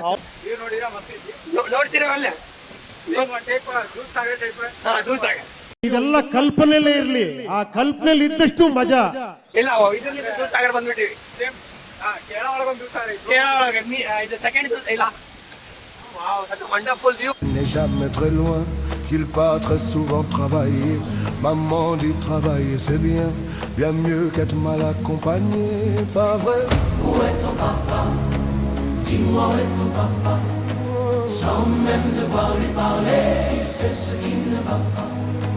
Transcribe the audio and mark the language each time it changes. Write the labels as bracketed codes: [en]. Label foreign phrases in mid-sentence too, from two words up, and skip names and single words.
[kn] ನೋಡ್ತೀರಾ ಅಲ್ಲೇ ಇದೆಲ್ಲ ಕಲ್ಪನೆಲೇ ಇರ್ಲಿ, ಆ ಕಲ್ಪನೆಲಿ ಇದ್ದಷ್ಟು ಮಜಾ. ಇಲ್ಲ ಇದರಲ್ಲಿ ದೂದ್ ಸಾಗರ್ ಬಂದ್ಬಿಟ್ಟಿವಿ ಇದು ಸೆಕೆಂಡ್ ಇಲ್ಲ [en] wonderful view [fr] N'est jamais très loin, qu'il part très souvent travailler. Maman dit travailler c'est bien, bien mieux qu'être mal accompagné, pas vrai? Où est ton papa? Dis-moi où est ton papa? Sans même devoir lui parler, c'est ce qui ne va pas.